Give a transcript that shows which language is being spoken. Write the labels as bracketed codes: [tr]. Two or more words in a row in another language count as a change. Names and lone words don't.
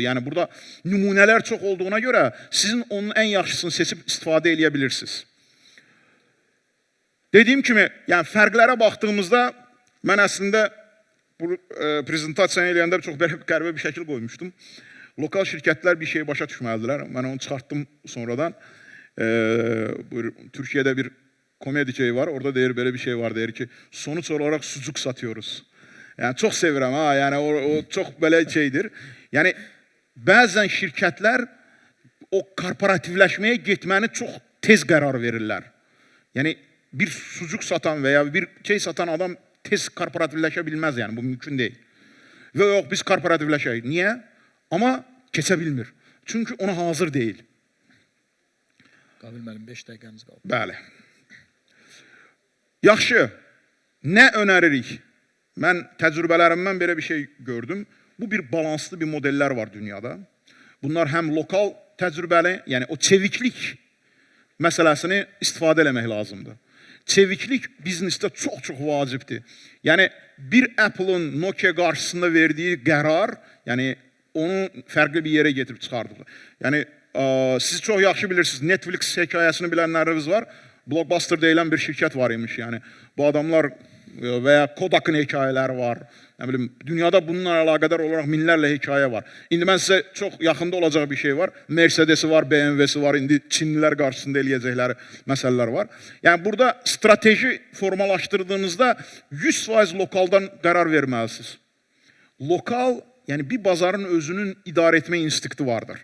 [az] Yəni, burada nümunələr çox olduğuna görə sizin onun ən yaxşısını seçib istifadə eləyə bilirsiniz. Dediyim kimi, yəni, fərqlərə baxdığımızda mən əslində bu prezentasiyanı eləyəndə çox qəribə bir şəkil qoymuşdum. Lokal şirkətlər bir şey başa düşməlidirlər. Mən onu çıxartdım sonradan. [tr] Türkiye'de bir komedi şeyi var. [az] Orada deyir [tr] böyle bir şey var. Deyir ki sonuç olarak sucuk satıyoruz. Yani çok sevirəm ha. Yani o çok böyle şeydir. Yani bazen şirketler [az] o korporativləşməyə getməni çox tez qərar verirlər. [tr] Yani bir sucuk satan veya bir şey satan adam [az] tez korporativləşə bilməz [tr] yani. Bu mümkün değil. Ve yok biz korporativləşək. Niye? [az] Ama keçə bilmir. [tr] Çünkü ona hazır değil. [az] Qabil müəllim 5 dəqiqəmiz qaldı. Bəli. Yaxşı. Nə önəririk? Mən təcrübələrimdən belə bir şey gördüm. Bu bir balanslı bir modeller var dünyada. Bunlar həm lokal təcrübəli, yəni o çeviklik məsələsini istifadə eləmək lazımdır. Çeviklik biznesdə çox vacibdir. Yəni bir Apple'ın Nokia qarşısında verdiyi qərar, yəni onu fərqli bir yerə getirib çıxardılar. Yəni siz çox yaxşı bilirsiniz, Netflix hekayəsini bilənləriniz var. Blockbuster deyilən bir şirkət var imiş. Yəni bu adamlar veya [tr] Kodak'ın hikayeleri var. Ne bileyim, dünyada bununla alakadar olarak [az] minlərlə hikaye var. İndi mən sizə çox yaxında olacaq bir şey var. Mercedes'i var, BMW'si var. İndi Çinlilər qarşısında eləyəcəkləri məsələlər var. Yəni burada strateji formalaşdırdığınızda 100% lokaldan qərar verməlisiniz. Lokal, yəni bir bazarın özünün idarə etmə instinkti vardır.